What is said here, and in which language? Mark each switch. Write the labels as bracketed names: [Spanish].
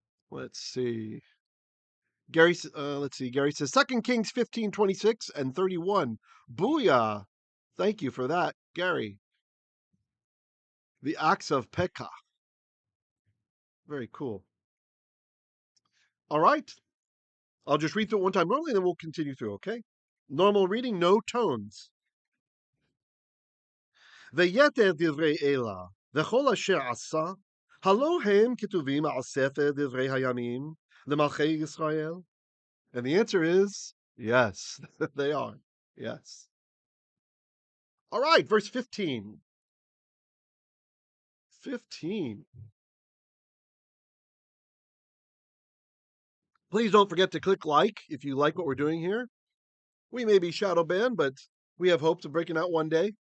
[English] Let's see. Let's see. Gary says 2 Kings 15:26 and 31. Booyah! Thank you for that, Gary. The acts of Pekah. Very cool. All right. I'll just read through it one time normally, and then we'll continue through. Okay. Normal reading, no tones. [Hebrew] ויתר דברי אלה, וכל אשר עשה, הלא הם כתובים על ספר דברי הימים למלכי ישראל? [English] And the answer is yes, they are. Yes. All right, verse 15. 15. Please don't forget to click like if you like what we're doing here. We may be shadow banned, but we have hopes of breaking out one day.